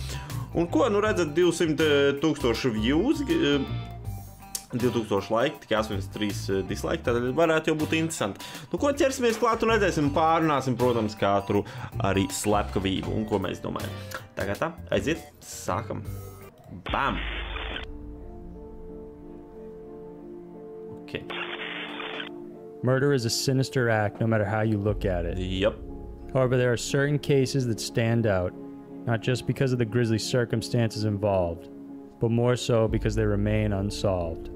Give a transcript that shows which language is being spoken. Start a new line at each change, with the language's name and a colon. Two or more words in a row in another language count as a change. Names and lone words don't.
Latvian: Un ko, nu redzat, 200,000 views, 2000 laiki, tikai 83 dislike, tad varētu jau būt interesanti. Nu, ko ķersimies klāt un redzēsim, pārunāsim, protams, katru arī slepkavību un ko mēs domājam. Tagad tā, aiziet, sākam. Bam! Ok.
English: Murder is a sinister act no matter how you look at it. Yep. However, there are certain cases that stand out, not just because of the grisly circumstances involved, but more so because they remain unsolved.